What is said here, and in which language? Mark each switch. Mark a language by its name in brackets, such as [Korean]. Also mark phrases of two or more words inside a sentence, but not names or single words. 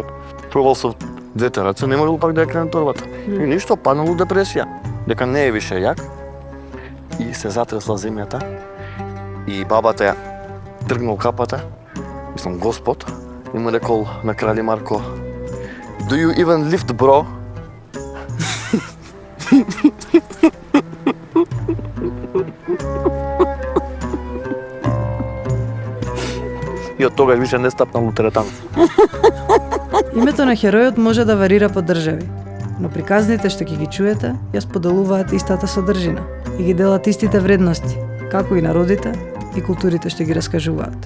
[Macedonian] Пробал со двете раце, не можел пак да ја крене торбата. И ништо, паднал у депресија. Дека не е више јак. И се затресла земјата. И бабата ја тргнал капата, мислам Господ, и му рекол на Крали Марко: [English] Do you even lift, bro? [Macedonian] И од тогаш више не стапнал у теретана. Името на херојот може да варира по држави, но приказните што ќе ги чуете ја споделуваат истата содржина и ги делат истите вредности, како и народите и културите што ги раскажуваат.